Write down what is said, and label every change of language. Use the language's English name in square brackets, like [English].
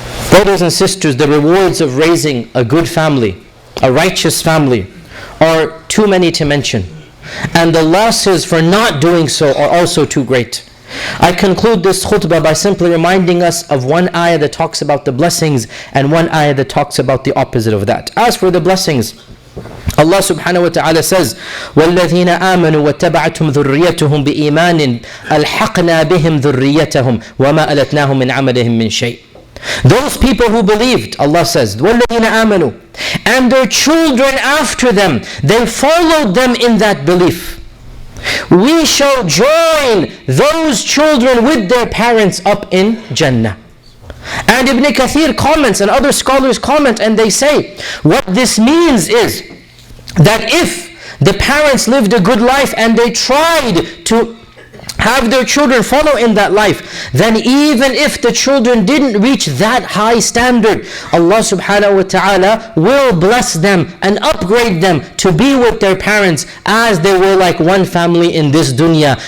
[English] Brothers and sisters, the rewards of raising a good family, a righteous family, are too many to mention. And the losses for not doing so are also too great. I conclude this khutbah by simply reminding us of one ayah that talks about the blessings and one ayah that talks about the opposite of that. As for the blessings, Allah subhanahu wa ta'ala says, [Arabic] وَالَّذِينَ آمَنُوا وَاتَّبَعَتْهُمْ ذُرِّيَّتُهُمْ بِإِيمَانٍ أَلْحَقْنَا بِهِمْ ذُرِّيَّتَهُمْ وَمَا أَلَتْنَاهُمْ مِنْ عَمَلِهِمْ مِنْ شَيْءٍ. [English] Those people who believed, Allah says, [Arabic] وَالَّذِينَ آمَنُوا, [English] and their children after them, they followed them in that belief. We shall join those children with their parents up in Jannah. And Ibn Kathir comments and other scholars comment and they say, what this means is that if the parents lived a good life and they tried to have their children follow in that life, then even if the children didn't reach that high standard, Allah subhanahu wa ta'ala will bless them and upgrade them to be with their parents as they were like one family in this dunya.